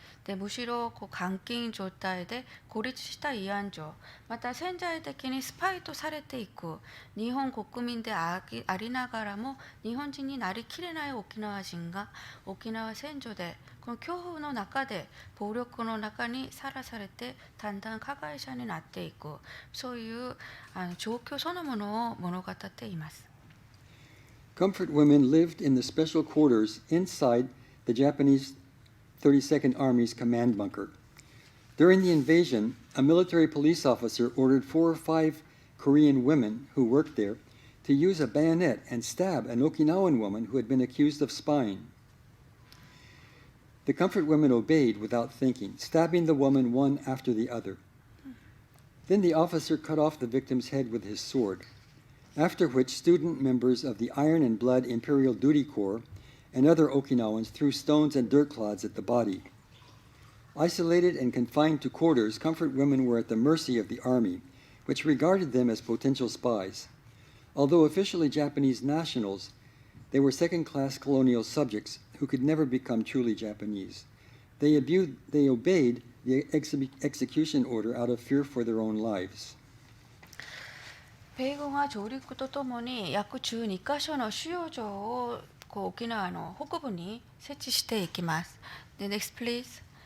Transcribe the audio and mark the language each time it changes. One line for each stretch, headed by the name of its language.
Japanese: でむしろ監禁状態で孤立した慰安婦、また潜在的にスパイとされていく日本国民でありながらも日本人になりきれない沖縄人が沖縄戦場でこの恐怖の中で暴力の中にさらされてだんだん加害者になっていく、そういう状況そのものを物語っています。
English: Comfort women lived in the special quarters inside the Japanese 32nd Army's command bunker. During the invasion, a military police officer ordered 4 or 5 Korean women who worked there to use a bayonet and stab an Okinawan woman who had been accused of spying. The Comfort women obeyed without thinking, stabbing the woman one after the other. Then the officer cut off the victim's head with his sword, after which student members of the Iron and Blood Imperial Duty Corps and other Okinawans threw stones and dirt clods at the body. Isolated and confined to quarters, Comfort women were at the mercy of the Army, which regarded them as potential spies. Although officially Japanese nationals, they were second-class colonial subjects who could never become truly Japanese. They obeyed the execution order out of fear for their own lives.
Japanese: 米軍は上陸とともに約12カ所の収容所を沖縄の北部に設置していきます。で、
English: next please。